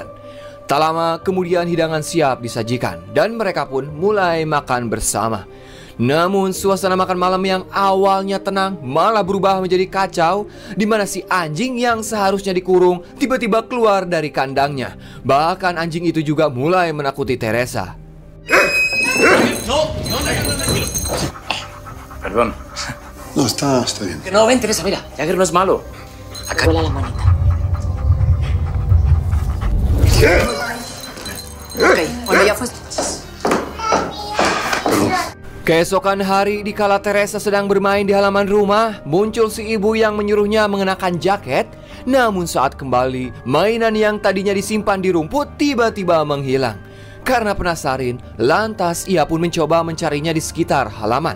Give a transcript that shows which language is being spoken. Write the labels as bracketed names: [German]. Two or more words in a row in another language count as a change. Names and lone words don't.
[Indonesian] Tak lama kemudian hidangan siap disajikan dan mereka pun mulai makan bersama. Namun suasana makan malam yang awalnya tenang malah berubah menjadi kacau, di mana si anjing yang seharusnya dikurung tiba-tiba keluar dari kandangnya. Bahkan anjing itu juga mulai menakuti Teresa. [Spanish] Perdón. No, está bien. Que no, ven, Teresa, mira, Jagger no es malo. Acá vuela la manita. Ok, cuando ya fue... [Indonesian] Keesokan hari, dikala Teresa sedang bermain di halaman rumah, muncul si ibu yang menyuruhnya mengenakan jaket. Namun saat kembali, mainan yang tadinya disimpan di rumput tiba-tiba menghilang. Karena penasaran, lantas ia pun mencoba mencarinya di sekitar halaman.